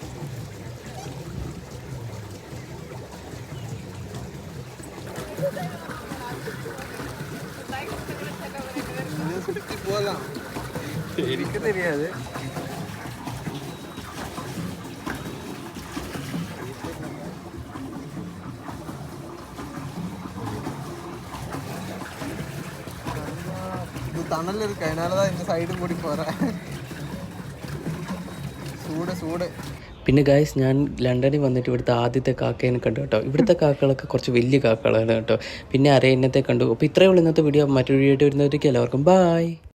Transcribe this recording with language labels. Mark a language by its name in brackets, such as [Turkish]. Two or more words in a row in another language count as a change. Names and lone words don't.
[Malayalam] പോകാം, എനിക്ക് தெரியாது. [Tamil] இது தணல் இருக்கு, அதனாலதான் இந்த சைடும் கூடி போறேன். [Malayalam] സൂട്. പിന്നെ ഗായ്സ്, ഞാൻ ലണ്ടനിൽ വന്നിട്ട് ഇവിടുത്തെ ആദ്യത്തെ കാക്കേനെ കണ്ടു കേട്ടോ. ഇവിടുത്തെ കാക്കകളൊക്കെ കുറച്ച് വലിയ കാക്കകളാണ് കേട്ടോ. പിന്നെ അരയന്നത്തെ കണ്ടു. അപ്പോൾ ഇത്രയേ ഉള്ളൂ ഇന്നത്തെ വീഡിയോ. മറ്റൊരു വീഡിയോ ആയിട്ട് വരുന്നവരേക്കും എല്ലാവർക്കും ബായ്.